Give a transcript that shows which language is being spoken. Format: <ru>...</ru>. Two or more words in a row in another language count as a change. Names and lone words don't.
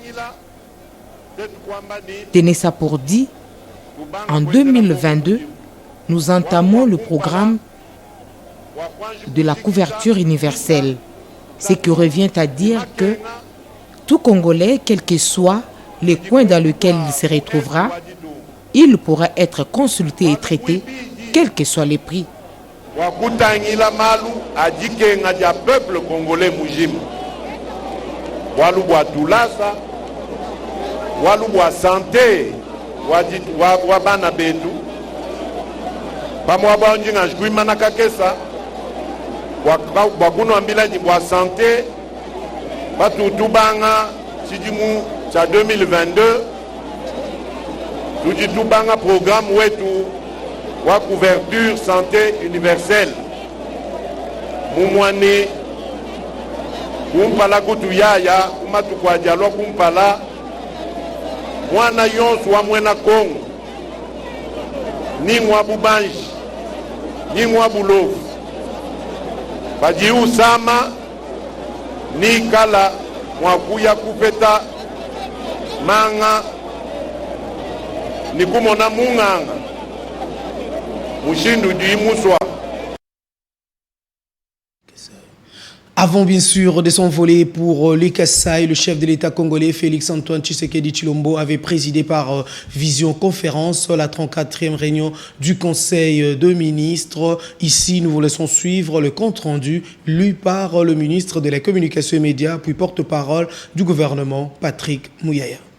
<fr>Tenez ça pour dit, en 2022, nous entamons le programme de la couverture universelle, ce qui revient à dire que tout Congolais, quel que soit le coin dans lequel il se retrouvera, il pourra être consulté et traité, quels que soient les prix.</fr> <lua>wakutangila malu adikenga dia</lua> <fr>peuple congolais</fr> <lua>mujimu walu bwa tulasa walu bwa santé wa bana betu pamwa baonjinga jkuimana kakesa wakuno ambilanyi bwa santé batutubanga chidimu cha 2022 tujitubanga programme wetu wa</lua> <fr>couverture santé universelle</fr> <lua>mumwani kumpala kutu yaya kumatukwajalwa kumpala mwana yonso wa mwena Kongo ni mwa bubanji ni mwa bulovu bajiu sama ni kala mwakuya kupeta manga ni kumona munganga mushindu dimuswa.</lua> <fr>Avant bien sûr de s'envoler pour les Kasaï, le chef de l'État congolais Félix-Antoine Tshisekedi Tshilombo avait présidé par visioconférence la 34e réunion du Conseil de ministres. Ici, nous vous laissons suivre le compte-rendu lu par le ministre de la Communication et Médias, puis porte-parole du gouvernement, Patrick Mouyaya.</fr>